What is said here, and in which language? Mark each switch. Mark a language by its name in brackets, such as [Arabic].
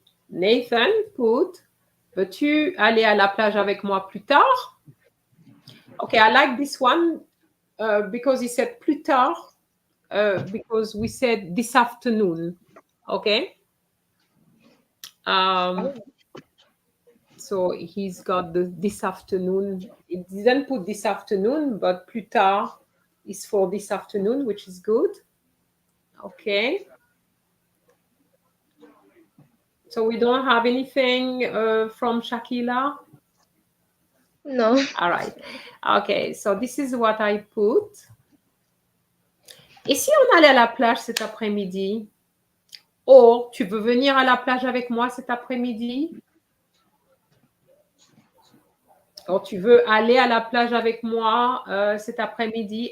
[English] Nathan put, [French] peux-tu aller à la plage avec moi plus tard? [English] Okay, I like this one because he said plus tard, because we said this afternoon. Okay. So he's got this afternoon. It didn't put this afternoon, but plus tard is for this afternoon, which is good. Okay. So we don't have anything from Shakila? No. All right. Okay, so this is what I put. [French] Et si on allait à la plage cet après-midi? Or, tu veux venir à la plage avec moi cet après-midi? Or, tu veux aller à la plage avec moi cet après-midi?